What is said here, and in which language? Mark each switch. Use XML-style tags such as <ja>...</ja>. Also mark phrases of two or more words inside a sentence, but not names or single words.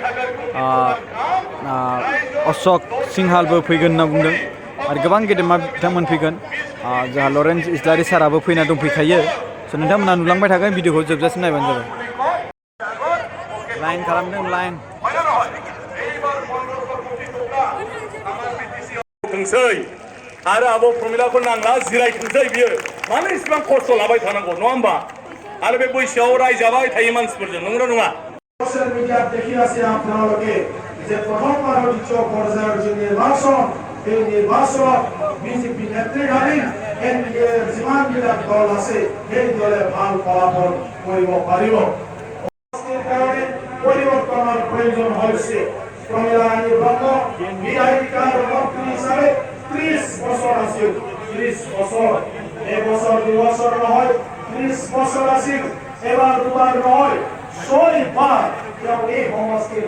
<brx>अशक सिंहालबो फैगोन होनना बुंदों आरो गोबां गेदेमा बिथांमोन फैगोन जोंहा लरेन्स इस्लारि साराबो फैना दंफैखायो स' नोंथांमोना नुलांबाय थागोन भिडिअखौ जोबजासिम नायबानो जाबाय लाइन खालामदों लाइन आरो आब' प्रमिलाखौ नांला जिरायथोंसै बियो मानो इसेबां खस्थ' लाबाय थानांगौ नङा होमबा आरो बे बैसोआव रायजाबाय थायो मानसिफोरजों नंगौना नङा</brx> <as>सोशल মিডিয়াত দেখি আছে আপোনালোকে যে প্ৰথমবাৰ দ্বিতীয় পৰ্যায়ৰ যে নিৰ্বাচন এই নিৰ্বাচনত বিজেপি নেতৃত্বাধীন এনডিএৰ যিমানবিলাক দল আছে সেই দলে ভাল ফলাফল কৰিব পাৰিব পৰিৱৰ্তনৰ প্ৰয়োজন হৈছে প্ৰমিলা ৰাণী ব্ৰহ্ম বিধায়িকাৰ মন্ত্ৰী হিচাপে 30 বছৰ আছিল 30 বছৰ এবছৰ 2 বছৰ নহয় 30 বছৰ আছিল এবাৰ দুবাৰ নহয় 6 বাৰ তেওঁ এই সমষ্টিৰ</as>